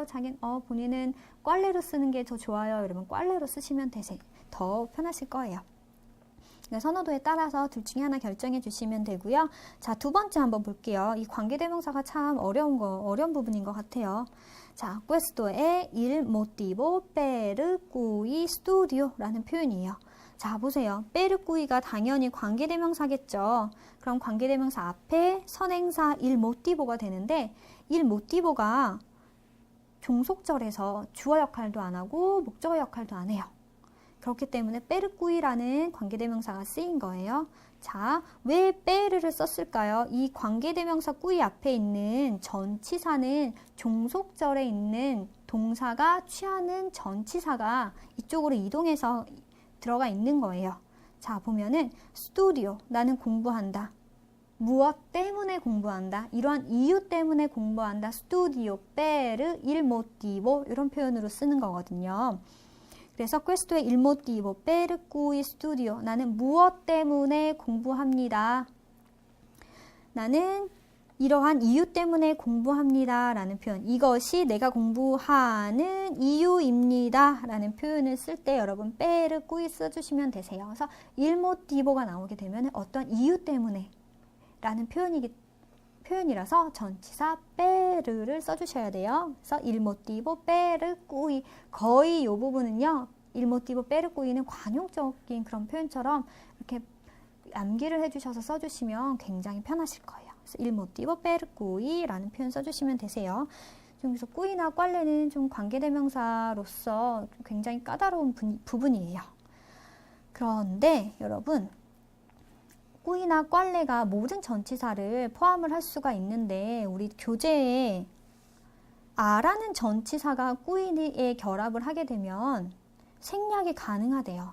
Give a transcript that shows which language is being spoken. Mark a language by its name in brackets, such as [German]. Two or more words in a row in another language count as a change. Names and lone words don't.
[Korean] 본인은 꽐레로 쓰는 게 더 좋아요. 여러분 꽐레로 쓰시면 더 편하실 거예요. 그러니까 선호도에 따라서 둘 중에 하나 결정해 주시면 되고요. 자, 두 번째 한번 볼게요. 이 관계대명사가 참 어려운 부분인 것 같아요. 자, [Italian] questo의 il motivo per cui studio라는 표현이에요. [Korean] 자, 보세요. 페르꾸이가 당연히 관계대명사겠죠. 그럼 관계대명사 앞에 선행사 [Italian] il motivo [Korean] 가 되는데 [Italian] il motivo [Korean] 가 종속절에서 주어 역할도 안 하고 목적어 역할도 안 해요. 그렇기 때문에 페르꾸이라는 관계대명사가 쓰인 거예요. 자, 왜 페르를 썼을까요? 이 관계대명사 꾸이 앞에 있는 전치사는 종속절에 있는 동사가 취하는 전치사가 이쪽으로 이동해서 들어가 있는 거예요. 자, 보면은 스튜디오, 나는 공부한다. 무엇 때문에 공부한다. 이러한 이유 때문에 공부한다. [Italian] studio, per, il motivo [Korean] 이런 표현으로 쓰는 거거든요. [Italian] 그래서 questo의 il motivo per cui studio. [Korean] 나는 무엇 때문에 공부합니다. 나는 이러한 이유 때문에 공부합니다. 라는 표현. 이것이 내가 공부하는 이유입니다. 라는 표현을 쓸 때 여러분 [Italian] per cui [Korean] 써주시면 되세요. 그래서 [Italian] il motivo [Korean] 가 나오게 되면 어떤 이유 때문에 라는 표현이라서 전치사 per를 써주셔야 돼요. 그래서 [Italian] il motivo per cui [Korean] 거의 이 부분은요. [Italian] il motivo per cui [Korean] 는 관용적인 그런 표현처럼 이렇게 암기를 해주셔서 써주시면 굉장히 편하실 거예요. 그래서 [Italian] il motivo per cui [Korean] 라는 표현 써주시면 되세요. 그래서 꾸이나 꽐레는 좀 관계대명사로서 굉장히 까다로운 부분이에요. 그런데 여러분 꾸이나 꽐레가 모든 전치사를 포함을 할 수가 있는데 우리 교재에 아라는 전치사가 꾸이에 결합을 하게 되면 생략이 가능하대요.